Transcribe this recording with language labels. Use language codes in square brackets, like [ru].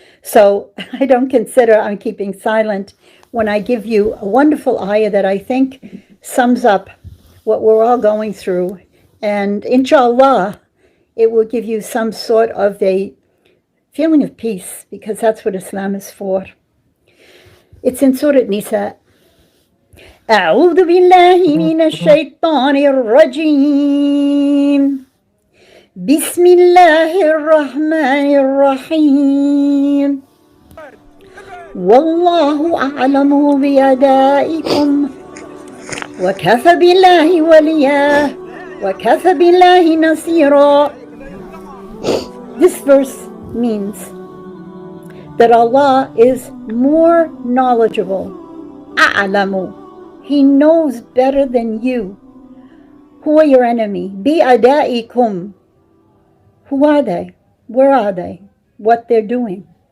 [en] So I don't consider I'm keeping silent when I give you a wonderful ayah that I think sums up what we're all going through. And inshallah, it will give you some sort of a feeling of peace, because that's what Islam is for. It's in Surah Nisa. [ar] أعوذ بالله من الشيطان الرجيم بسم الله الرحمن الرحيم والله أعلم بأعدائكم وكفى بالله وليا وكفى بالله نصيرا. [en] This verse means that Allah is more knowledgeable. [ar] أعلم. [en] He knows better than you. Who are your enemy? بِأَدَائِكُمْ. Who are they? Where are they? What they're doing.